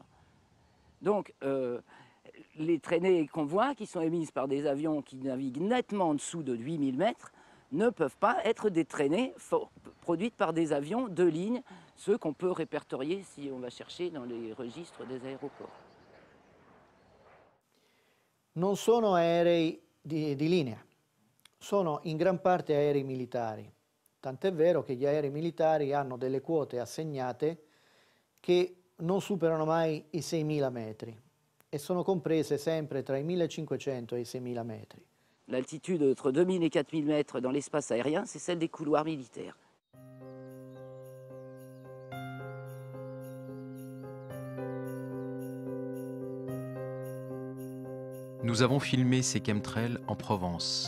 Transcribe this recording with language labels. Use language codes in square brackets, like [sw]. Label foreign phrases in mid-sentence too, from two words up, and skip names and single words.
[fr] Donc, les traînées convois qui sont émises par des avions qui naviguent nettement en dessous de 8000 mètres ne peuvent pas être des traînées produites par des avions de ligne, ceux qu'on peut répertorier si on va chercher dans les registres des aéroports. [it] Non sono aerei di linea, sono in gran parte aerei militari. Tant'è vero che gli aerei militari hanno delle quote assegnate che non superano mai i 6.000 metri e sono comprese sempre tra i 1.500 e i 6.000 metri. [fr] L'altitude entre 2000 et 4000 mètres dans l'espace aérien, c'est celle des couloirs militaires. Nous avons filmé ces chemtrails en Provence.